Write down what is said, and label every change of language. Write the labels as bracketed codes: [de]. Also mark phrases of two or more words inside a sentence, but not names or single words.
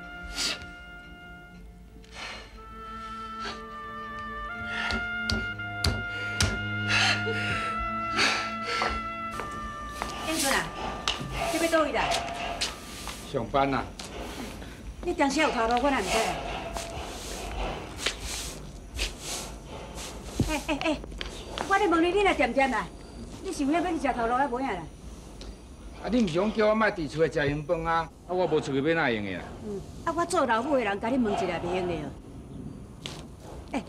[nan] 英俊啊，你要倒位啦？上班啦。你当时有头路，我哪唔知啊？我咧问你，你来点点啦？你想要去食头路还无影啦？啊，你毋是讲叫我莫伫厝内食烟饭啊？啊，我无出去要哪会用的啊？啊，我做老母的人，甲你问一下袂用的哦。